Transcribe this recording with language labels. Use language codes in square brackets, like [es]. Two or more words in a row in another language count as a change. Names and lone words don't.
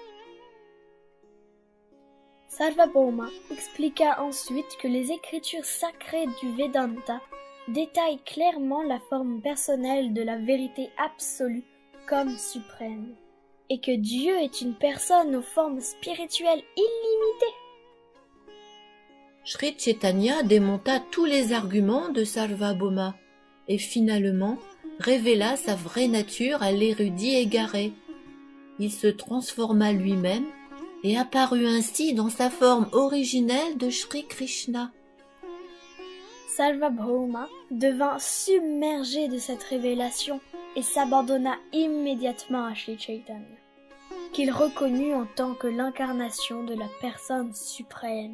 [fr] Sarvabhauma expliqua ensuite que les écritures sacrées du Vedanta détaillent clairement la forme personnelle de la vérité absolue comme suprême, et que Dieu est une personne aux formes spirituelles illimitées. Sri Chaitanya démonta tous les arguments de Sarvabhauma et finalement révéla sa vraie nature à l'érudit égaré. Il se transforma lui-même et apparut ainsi dans sa forme originelle de Shri Krishna. Sarvabhauma devint submergé de cette révélation et s'abandonna immédiatement à Sri Chaitanya, qu'il reconnut en tant que l'incarnation de la personne suprême.